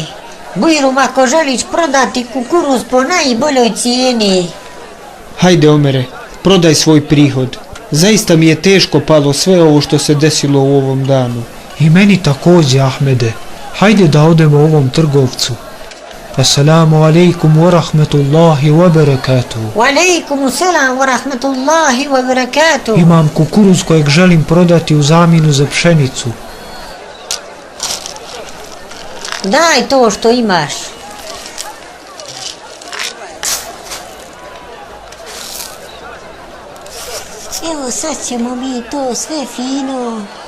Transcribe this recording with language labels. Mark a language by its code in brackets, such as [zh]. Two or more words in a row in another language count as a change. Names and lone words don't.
[bs] Bujrum, ako želiš prodati kukuruz po najboljoj cijeni. Hajde Omere, prodaj svoj prihod. Zaista mi je teško palo sve ovo što se desilo u ovom danu. I meni također, Ahmede. Hajde da odemo ovom trgovcu. [ar] السلام عليكم ورحمة الله وبركاته. وعليكم السلام ورحمة الله وبركاته. [bs] Imam kukuruz kojeg želim prodati u zamjenu za pšenicu. Daj to što imaš. Evo sad ćemo mi to sve fino.